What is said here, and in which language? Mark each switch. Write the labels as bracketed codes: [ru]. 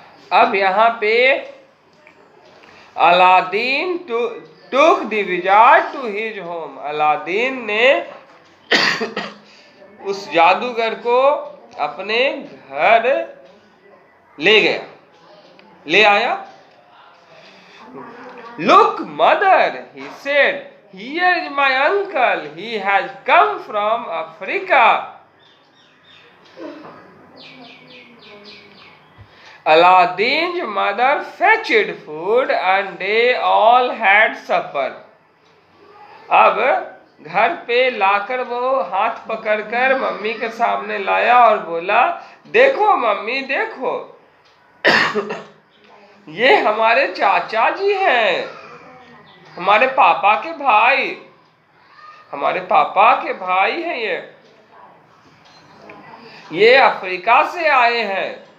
[hi] अब यहाँ पे Aladdin [en] took the wizard to his home, [hi] Aladdin ने उस जादूगर को अपने घर ले गया, ले आया। [en] Look mother, he said, here is my uncle, he has come from Africa. Aladdin's mother fetched food and they all had supper. [hi] अब घर पे लाकर वो हाथ पकड़कर मम्मी के सामने लाया और बोला, देखो मम्मी देखो, ये हमारे चाचा जी हैं, हमारे पापा के भाई, हमारे पापा के भाई हैं ये अफ्रीका से आए हैं।